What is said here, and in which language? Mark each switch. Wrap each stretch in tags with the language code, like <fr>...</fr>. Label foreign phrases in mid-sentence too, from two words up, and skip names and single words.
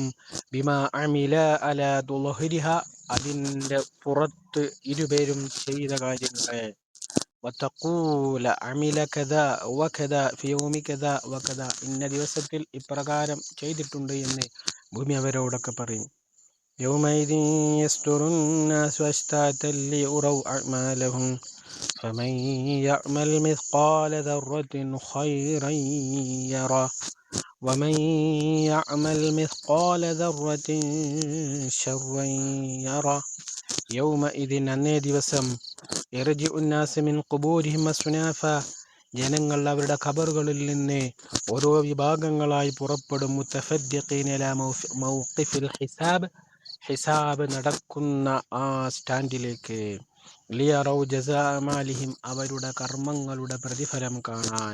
<ar>بما عمل على ظهرها,</ar> <ml>അതിൻ്റെ പുറത്ത് ഇരുപേരും ചെയ്ത കാര്യങ്ങളെ.</ml> <ar>وتقول عمل كذا وكذا في يوم كذا وكذا,</ar> <ml>ഇന്ന ദിവസത്തിൽ ഇപ്രകാരം ചെയ്തിട്ടുണ്ട് എന്ന് ഭൂമി അവരോടൊക്കെ പറയും.</ml> <ar>يومئذ يصدر الناس أشتاتا ليروا أعمالهم فمن يعمل مثقال ذرة خيرا يره ومن يعمل مثقال ذرة شرا يره يومئذ</ar> <ml>അന്നേ ദിവസം</ml> <ar>يرجع الناس من قبورهم أصنافا</ar> <ml>ജനങ്ങൾ അവരുടെ ഖബറുകളിൽ നിന്ന് ഓരോ വിഭാഗങ്ങളായി പുറപ്പെടും.</ml> <ar>متفرقين إلى موقف الحساب</ar> <ml>നടക്കുന്ന ആ സ്റ്റാൻഡിലേക്ക്.</ml> <ar>ليروا جزاء أعمالهم</ar> <ml>അവരുടെ കർമ്മങ്ങളുടെ പ്രതിഫലം കാണാൻ.</ml>